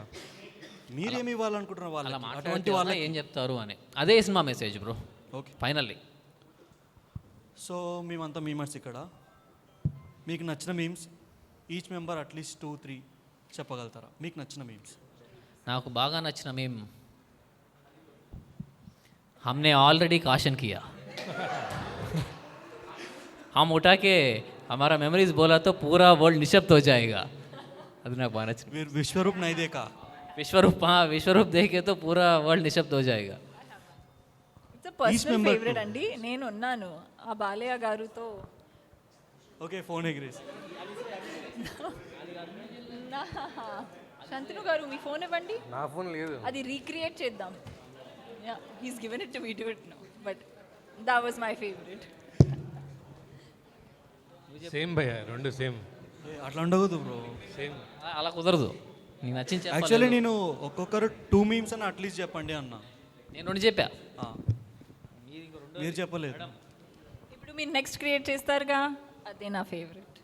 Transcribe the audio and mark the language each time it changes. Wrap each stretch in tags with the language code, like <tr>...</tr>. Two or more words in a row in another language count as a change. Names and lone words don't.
<te>మీరేమి ఇవ్వాలనుకుంటున్నారు వాళ్ళకి? అటువంటి వాళ్ళ ఏం చెప్తారు అని అదే</te> <en>cinema message bro.</en> <te>ఓకే, ఫైనల్లీ. సో మేమంతా మీమర్స్ ఇక్కడ. మీకు నచ్చిన మీమ్స్</te> <en>each member atleast</en> <te>2-3 చెప్పగలుగుతారా? మీకు నచ్చిన మీమ్స్. నాకు బాగా నచ్చిన మీమ్,</te> <hi>हमने ऑलरेडी काशन किया, हम उठा के हमारा मेमोरीज बोला तो पूरा वर्ल्ड निशब्द हो जाएगा.</hi> <te>అది నాకు బాగా నచ్చింది. మీరు విశ్వరూప్ నైదేకా?</te> <hi>विश्वरूप, विश्वरूप देखे तो पूरा वर्ल्ड निशब्द हो जायेगा.</hi> <en>it's personal favourite</en> <te>అండి. నేను ఉన్నాను ఆ బాలయ్య గారుతో.</te> <en>okay, phone agrees.</en> <te>శంతను గారు మీ ఫోన్ ఇవ్వండి. నా ఫోన్ లేదు, అది రీక్రియేట్ చేద్దాం.</te> <en>ya, he's given it to me, do it now. but that was my favourite.</en> <te>సేమ్ భయ్యా, రెండు సేమ్. అట్లా ఉండకూడదు బ్రో, సేమ్ అలా కుదరదు. నీకు నచ్చింది చెప్పాలి. యాక్చువల్లీ నేను ఒక్కొక్కరు 2 మీమ్స్ అని అట్లీస్ట్ చెప్పండి అన్నా. నేను 2 చెప్పా, మీరు చెప్పలేదు. ఇప్పుడు మీరు</te> <en>next create</en> <te>చేస్తారుగా, అదే నా ఫేవరెట్.</te>